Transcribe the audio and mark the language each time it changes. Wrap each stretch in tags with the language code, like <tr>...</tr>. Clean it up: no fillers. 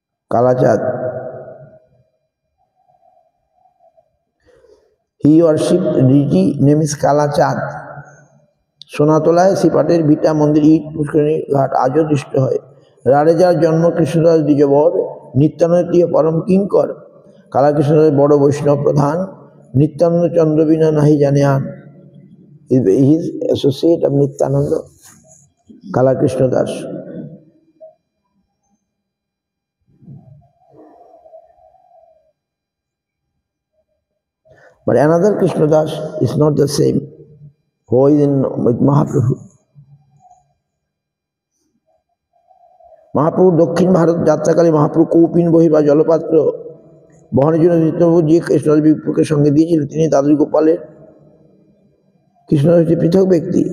<en>Kalachand, he worshipped deity name is Kalachand.</en> <bn>সোনাতলায় সিপাটের ভিটা মন্দির ইট পুষ্করিণী ঘাট আজও দৃষ্ট হয়। রাড়েজার জন্ম কৃষ্ণদাস দ্বিজবর, নিত্যানন্দ পরম কিঙ্কর, কালাকৃষ্ণদাস বড় বৈষ্ণব প্রধান, নিত্যানন্দ চন্দ্র বিনা নাহি জানে আন।</bn> <en>His associate of Nityananda Kalakrishna Das. But another Krishna Das is not the same, who is in with Mahaprabhu.</en> <bn>Mahaprabhu দক্ষিণ ভারত যাত্রাকালে মহাপ্রভু কৌপিন বহি বা জলপাত্র বহনের জন্য নিত্যপ্রভু যে কৃষ্ণদাস বিপ্রকে সঙ্গে দিয়েছিলেন, তিনি দ্বাদশ গোপালের কৃষ্ণদাস হচ্ছে পৃথক ব্যক্তি।</bn>